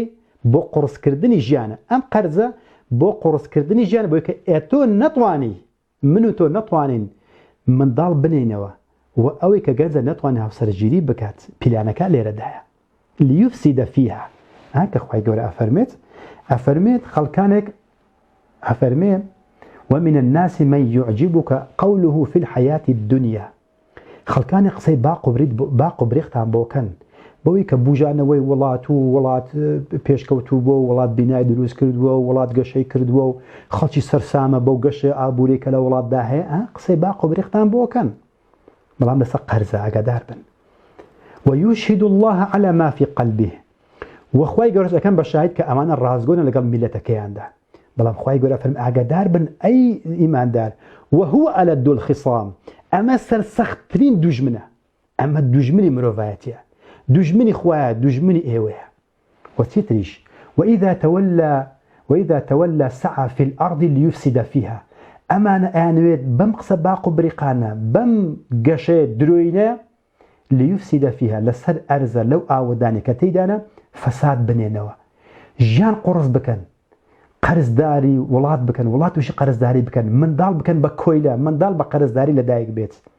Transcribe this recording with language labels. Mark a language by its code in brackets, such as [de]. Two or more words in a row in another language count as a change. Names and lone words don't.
[ckb] بۆ قورسکردنی ژیانە ئەم قەرزە بۆ قورسکردنی ژیانە بۆی کە ئێتۆ نەتوانی من و تۆ نەتوانین منداڵ بنینەوە و ئەوەی کە گەنجە نەتوانێت هاوسەرگیری بکات پیلانەکە لێرەدایە [ar] لیفسیدە فیها [ckb] کە خوای گەورە ئەفەرمێت خەڵکانێک ئەفەرمێ [ar] ومن الناس من يعجبك قوله في الحياة الدنيا [ckb] خەڵکانی قسەی باق و برێختان بۆکەن بەوەی کە بوژانەوەی وڵات و وڵات پێشکەوتوو بۆ وڵات بینای دروست کردووە و وڵات گەشەی کردووە و خەڵکی سەرسامە بەو گەشە ئابووری کە لە وڵاتدا هەیە قسەی باق و برێختان بۆکەن بەڵام لەسەر قەرزە ئاگادار بن [ar] ويشهد الله على ما في قلبه [ckb] وخوای گەورە ئەکەن بە شاهید کە ئەمانە ڕازگۆنە لەگەڵ میلەتەکەیاندا بەڵام خوای گەورە فەرمێ ئاگادار بن ئەی ئیماندار [ar] وهو ألد الخصام [ckb] ئەمە سەرسەختترین دوژمنە ئەمە دوژمنی مرۆڤایەتیە دوژمنی خوایە دوژمنی ئێوەیە وچیتریش [ar] وإذا تولى سعى في الأرض ليفسد فيها [ckb] ئەمانە ئەیانوێت بەم قسە باق و بریقانە بەم گەشەیە درۆینە [ar] ليفسد فيها [ckb] لەسەر ئەرزە لەو ئاوەدانی کە تێیدانە فەساد بنێنەوە ژیان قڕس بکەن قەرزداری وڵات بکەن وڵات تووشی قەرزداری بکەن منداڵ بکەن بە کۆیلە منداڵ بە قەرزداری لەدایک بێت